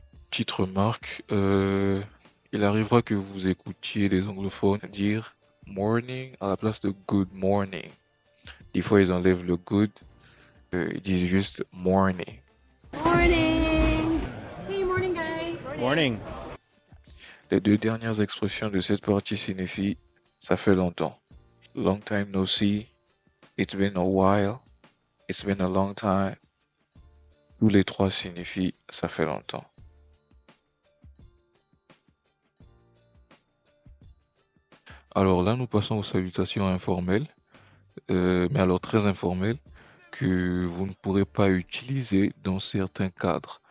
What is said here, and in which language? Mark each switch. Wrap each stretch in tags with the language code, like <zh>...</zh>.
<fr>Petite remarque, il arrivera que vous écoutiez les anglophones dire morning à la place de good morning. Des fois, ils enlèvent le good, ils disent juste morning.</fr> <en>Morning. Hey, morning, guys. Morning.</en> <fr>Les deux dernières expressions de cette partie signifient ça fait longtemps.</fr> <en>Long time no see, it's been a while, it's been a long time.</en> <fr>Tous les trois signifient ça fait longtemps. Alors là, nous passons aux salutations informelles, mais alors très informelles, que vous ne pourrez pas utiliser dans certains cadres.</fr>